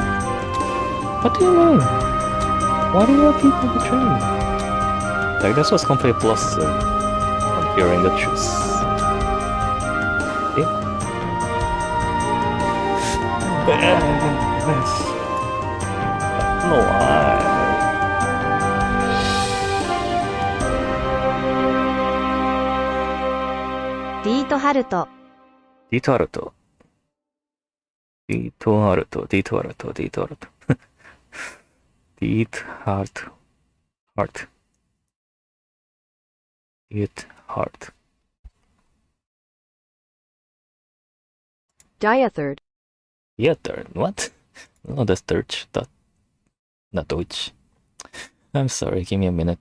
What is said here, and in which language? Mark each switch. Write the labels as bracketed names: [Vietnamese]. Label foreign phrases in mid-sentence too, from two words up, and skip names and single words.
[English] What? What do you mean? Why do you have people betray me? Like, this was complete plus on hearing the truth. Yeah. I don't know why. ディートハルト Dito Haruto. Dito Haruto. Dito Haruto. Dito Haruto. Dito Haruto. Heart. It heart. Diathird. Yeah, third. What? No, that's Deutsch. That, not Deutsch. I'm sorry. Give me a minute.